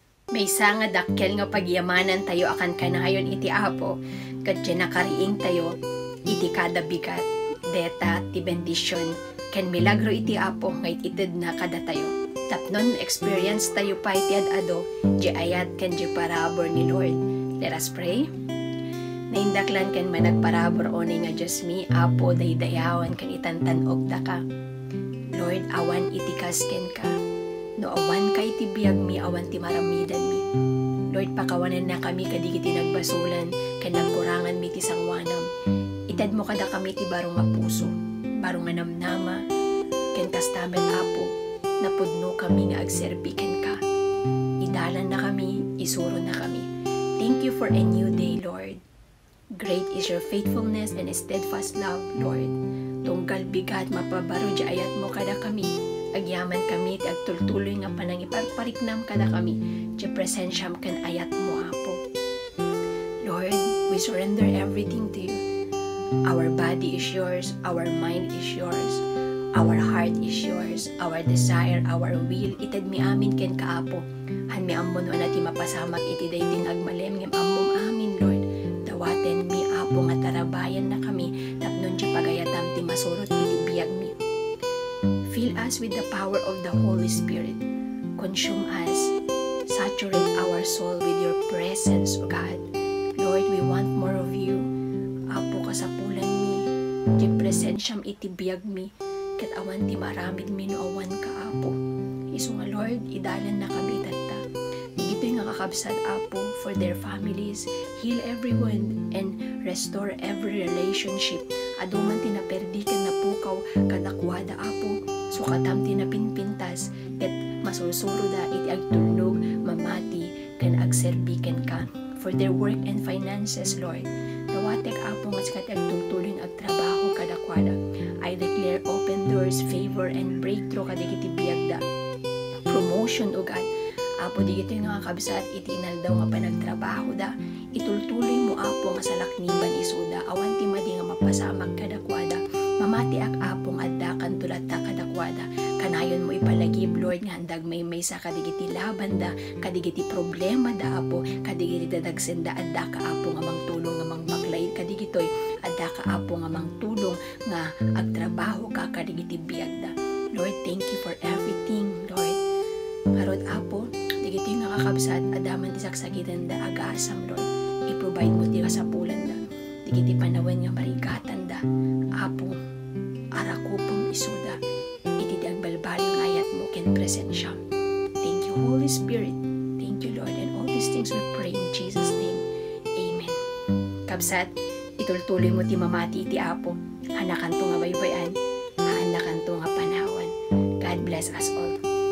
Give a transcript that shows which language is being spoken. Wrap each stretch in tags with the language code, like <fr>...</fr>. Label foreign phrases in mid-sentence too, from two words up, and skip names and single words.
<ilo>May nga dakkel nga pagyamanan tayo akan kanayon iti Apo, kadya nakariing tayo, iti kada bigat, deta ti bendisyon, ken milagro iti Apo, ngait itid na kada tayo. Tapnon experience tayo pa iti adado, di ayat ken di parabor ni Lord.</ilo> <en>Let us pray.</en> <ilo>Naindaklan ken managparabor oni nga Diyos mi, Apo daydayawan ken itantanog da ka. Lord, awan iti kasken ka. No awan ka iti biyag mi, awan ti maramidan mi. Lord, pakawanan na kami kadigiti nagbasulan, ken nagkurangan mi ti sangwanam. Itad mo kada kami ti barong nga puso, barong nga namnama, ken kastamen Apo, napudno kami nga agserbi ken ka. Idalan na kami, isuro na kami.</ilo> <en>Thank you for a new day, Lord. Great is your faithfulness and steadfast love, Lord.</en> <ilo>Tunggal bigat mapabaro di ayat mo kada kami. Agyaman kami ti agtultuloy nga panangiparpariknam kada kami. Di presensyam ken ayat mo, Apo.</ilo> <en>Lord, we surrender everything to you. Our body is yours, our mind is yours, our heart is yours, our desire, our will,</en> <ilo>itad mi amin ken kaapo. Han mi ammon na ti mapasamak iti dayting agmalem ngem ammom amin, Lord. Dawaten mi Apo nga tarabayan na kami, tapnon ti pagayatam ti masurot iti biyag mi.</ilo> <en>Fill us with the power of the Holy Spirit. Consume us. Saturate our soul with your presence, O God. Lord, we want more of you.</en> <ilo>Apo, kasapulan mi. Di presensyam iti biyag mi. Kat awan ti maramid mi no awan ka, Apo. Isu nga Lord, idalan na kami itata. Digito'y nga kakabsat, Apo,</ilo> <en>for their families. Heal everyone and restore every relationship.</en> <ilo>Aduman tinaperdi ken napukaw kadakwada, Apo. Sukatam tinapinpintas ket masursuro da iti agtulnog mamati ken agserbi ken ka.</ilo> <en>For their work and finances, Lord.</en> <ilo>Dawatek, Apo, nga sikat agtultuloy agtrabaho kadakwada.</ilo> <en>I declare open doors, favor, and breakthrough</en> <ilo>kadigiti biyagda. Promotion,</ilo> <en>O God.</en> <ilo>Apo, digito yung nga kabsat, iti inaldaw nga panagtrabaho da. Itultuloy mo, Apo, nga sa lakniban isuda. Awan ti madi nga mapasamag kadakwada. Mamati ak, Apo, nga addakan tulat ta kadakwada. Kanayon mo ipalagib, Lord, nga handag may sa kadigiti laban da, kadigiti problema da, Apo, kadigiti dadagsenda, adda ka, Apo, nga mangtulong nga mangbaklay, kadigitoy, adda ka, Apo, nga mangtulong nga agtrabaho ka, kadigiti biyagda.</ilo> <en>Lord, thank you for everything, Lord.</en> <ilo>Harod, Apo, digito yung nakakabsat, adaman ti saksagitan da, agasam, Lord. I-provide mo ti kasapulan da. Digiti panawan nga marigatan da. Apo, arakupong isuda. Iti di agbalbali yung ayat mo ken presensya.</ilo> <en>Thank you, Holy Spirit. Thank you, Lord. And all these things we pray in Jesus' name. Amen.</en> <ilo>Kabsat, itultuloy mo ti mamati iti Apo. Hanakan to nga baybayan. Hanakan to nga panawan.</ilo> <en>God bless us all.</en>